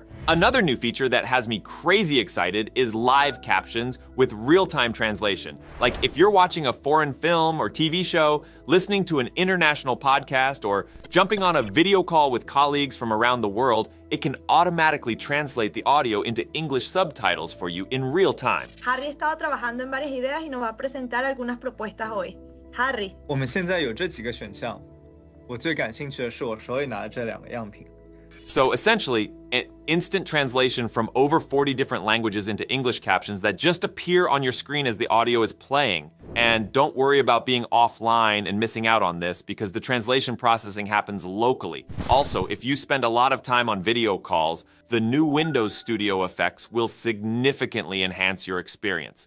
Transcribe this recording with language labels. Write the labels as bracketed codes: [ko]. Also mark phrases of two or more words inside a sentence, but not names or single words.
[en] Another new feature that has me crazy excited is live captions with real-time translation. Like if you're watching a foreign film or TV show, listening to an international podcast, or jumping on a video call with colleagues from around the world, it can automatically translate the audio into English subtitles for you in real time. [es] Harry ha estado trabajando en varias ideas y nos va a presentar algunas propuestas hoy. Harry. [zh] 我们现在有这几个选项，我最感兴趣的是我手里拿的这两个样品。 [en] So essentially, instant translation from over 40 different languages into English captions that just appear on your screen as the audio is playing. And don't worry about being offline and missing out on this, because the translation processing happens locally. Also, if you spend a lot of time on video calls, the new Windows Studio effects will significantly enhance your experience.